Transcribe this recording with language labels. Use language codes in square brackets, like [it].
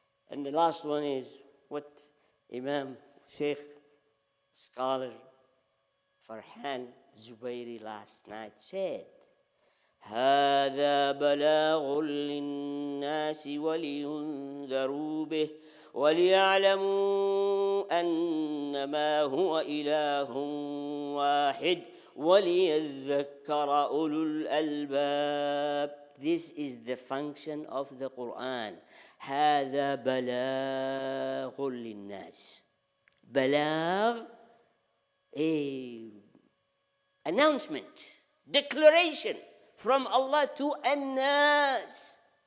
[en] And the last one is what Imam, Sheikh, scholar Farhan Zubairi last night said. [ar] هذا بلاغ للناس ولينذروا به وليعلموا أنما هو إله واحد وليذكر أولو الألباب. [en] This is the function of the Quran. [ar] هذا بلاغ للناس. [en] بلاغ, a announcement, declaration from Allah to an-nas.